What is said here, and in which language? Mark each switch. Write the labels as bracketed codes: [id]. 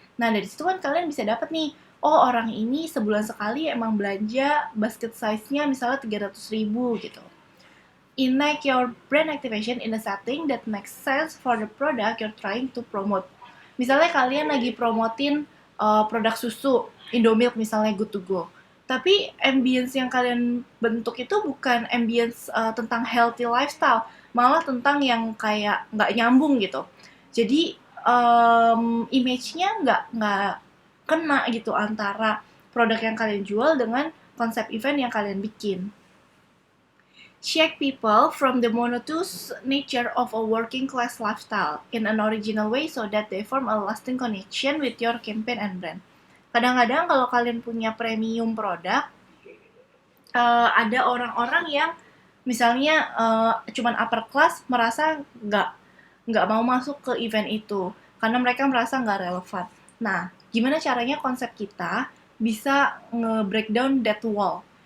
[id] Nah, dari situ kan kalian bisa dapet nih, oh orang ini sebulan sekali emang belanja basket size-nya misalnya 300.000 gitu. [en] Enact your brand activation in a setting that makes sense for the product you're trying to promote. [id] Misalnya kalian lagi promotin produk susu, Indomilk misalnya Good to Go. Tapi ambience yang kalian bentuk itu bukan ambience tentang healthy lifestyle, malah tentang yang kayak nggak nyambung gitu. Jadi image-nya nggak kena gitu antara produk yang kalian jual dengan konsep event yang kalian bikin. [en] Shake people from the monotonous nature of a working class lifestyle in an original way so that they form a lasting connection with your campaign and brand. [id] Kadang-kadang kalau kalian punya premium produk, ada orang-orang yang misalnya cuman upper class merasa nggak mau masuk ke event itu karena mereka merasa nggak relevan. Nah, gimana caranya konsep kita bisa nge-breakdown [en] that wall?